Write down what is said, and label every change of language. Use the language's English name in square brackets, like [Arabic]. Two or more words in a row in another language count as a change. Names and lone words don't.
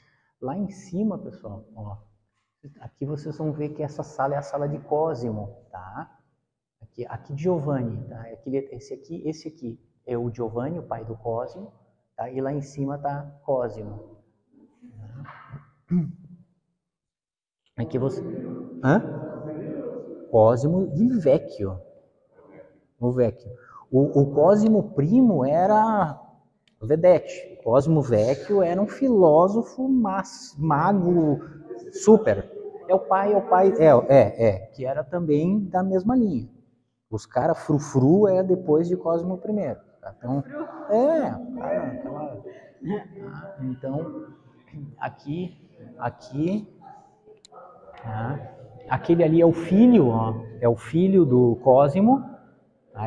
[Portuguese] Lá em cima, pessoal, ó, aqui vocês vão ver que essa sala é a sala de Cosimo, tá? Aqui Giovanni, tá? Esse aqui é o Giovanni, o pai do Cosimo, tá? E lá em cima está Cosimo. Aqui você... Cosimo il Vecchio. O Vecchio. O Cosimo Primo era vedete. Cosimo Vecchio era um filósofo mago super. É o pai, que era também da mesma linha. Os caras frufru é depois de Cosimo I. Tá? Então, então, aquele ali é o filho, ó, é o filho do Cosimo, tá?